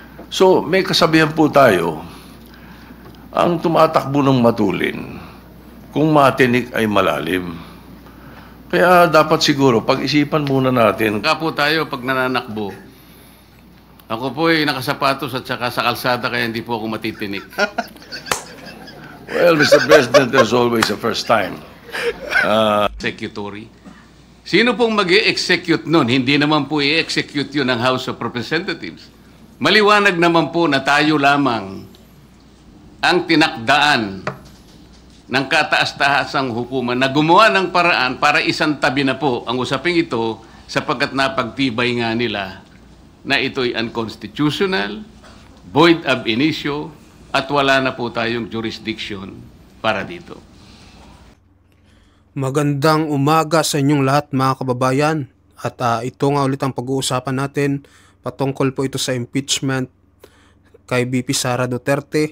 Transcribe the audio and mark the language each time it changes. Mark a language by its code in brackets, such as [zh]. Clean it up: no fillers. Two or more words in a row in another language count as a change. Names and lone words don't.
[tl] So, may kasabihan po tayo, ang tumatakbo ng matulin, kung matinik ay malalim. Kaya dapat siguro, pag-isipan muna natin. Kaya po tayo pag nananakbo. Ako po ay nakasapatos at saka sa kalsada kaya hindi po ako matitinik. [en] Well, Mr. President, there's always a first time. Executory. [tl] Sino pong mag-i-execute nun? Hindi naman po i-execute yun ng House of Representatives. Maliwanag naman po na tayo lamang ang tinakdaan ng kataas-taasang hukuman na gumawa ng paraan para isang tabi na po ang usaping ito sapagkat napagtibay nga nila na ito'y unconstitutional, [la] void ab initio, [tl] at wala na po tayong jurisdiction para dito. Magandang umaga sa inyong lahat mga kababayan. At ito nga ulit ang pag-uusapan natin. Patungkol po ito sa impeachment kay VP Sara Duterte.